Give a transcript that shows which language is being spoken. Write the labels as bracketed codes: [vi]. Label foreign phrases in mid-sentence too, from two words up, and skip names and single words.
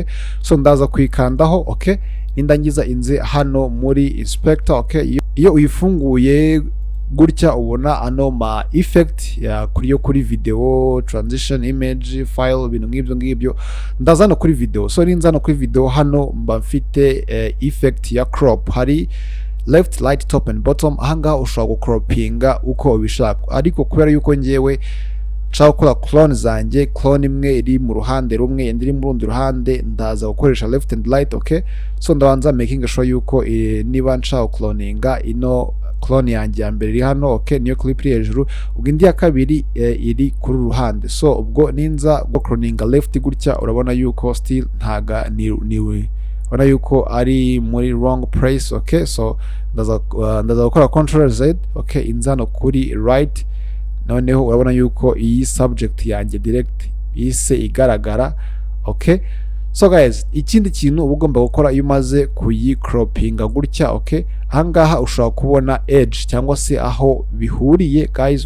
[rw] So ndaza kuyikandaho, okay? Nindangiza inze hano muri inspector, okay? Iyo uyifunguye gutya ubona ano ma effect ya kuri video, transition, image, file, ibintu ngibyo. Ndaza no kuri video. So ninza no kuri video hano mba mfite effect ya crop, hari [en] left, right, top and bottom. [rw] Ahanga ushobora gucroppinga uko ubishaka, ariko kubera yuko ngewe nshaka gukora clone zanjye, clone imwe iri mu ruhande rumwe indi iri mu rundi ruhande, ndaza gukoresha [en] left and right, [rw] okay? So ndabanza [en] making sure [rw] yuko niba nshaka cloninga ino clone yanjye ya mbere iri hano, okay? Niyo clip iri hejuru, ubwo indi ya kabiri iri kuri ruhande. So ubwo ninza go cloninga left gutya, urabona yuko still ntaga niwe ubona yuko ari muri [en] wrong place, [rw] okay? So ndaza gukora [en] control Z, [rw] okay? Inza no kuri right, noneho urabona yuko iyi subject yanjye direct ise igaragara, okay? So guys, ikindi kintu uba ugomba gukora iyo umaze kuyicroppinga gutya, okay? Ahangaha ushobora kubona edge cyangwa se aho bihuriye, guys.